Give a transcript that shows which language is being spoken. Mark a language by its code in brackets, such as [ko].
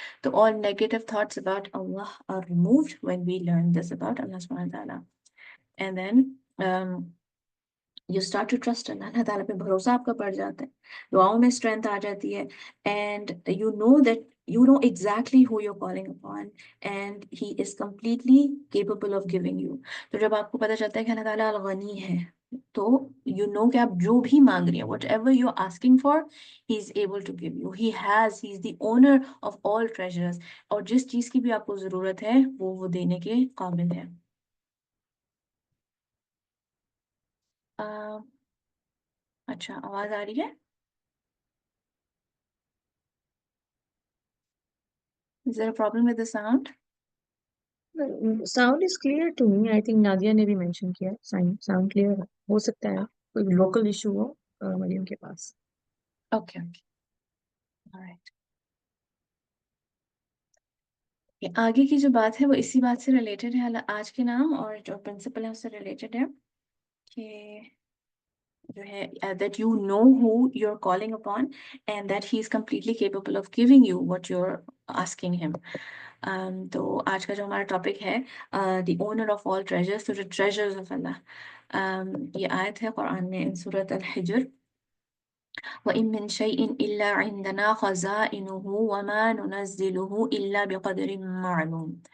[en] تو all negative thoughts about Allah are removed when we learn this about Allah subhanahu wa ta'ala. And then you start to trust Allah، [ur] اللہ تعالیٰ پہ بھروسہ آپ کا بڑھ جاتا ہے، دعاؤں میں اسٹرینتھ آ جاتی ہے، [en] and you know that you know exactly who you're calling upon and he is completely capable of giving you. [ur] تو جب آپ کو پتہ چلتا ہے کہ اللہ تعالیٰ الغنی ہے، تو you know کہ آپ جو بھی مانگ رہی ہیں [en] whatever you're asking for he is able to give you. He is the owner of all treasures، [ur] اور جس چیز کی بھی آپ کو ضرورت ہے وہ دینے کے قابل ہے. اچھا آواز آ رہی ہے؟ [en] Is there a problem with the sound? Sound is clear to me. [ur] I think Nadia نے بھی مینشن کیا ساؤنڈ کلیئر ہو سکتا ہے کوئی لوکل ایشو ہو مریم کے پاس. [en] Okay. Alright. [ur] آگے کی جو بات ہے وہ اسی بات سے ریلیٹڈ ہے، آج کے نام اور جو پرنسپل ہے اس سے ریلیٹڈ ہے کہ جو ہے [en] that you know who you're calling upon and that he is completely capable of giving you what you're asking him. [ur] تو آج کا جو ہمارا ٹاپک ہے [en] the owner of all treasures، تو the treasures of Allah. [ur] یہ آیت ہے قرآن میں سورۃ الحجر، [ar] وَإِن مِّن شَيْءٍ إِلَّا عِندَنَا خَزَائِنُهُ وَمَا نُنَزِّلُهُ إِلَّا بِقَدْرٍ مَّعْلُومٍ.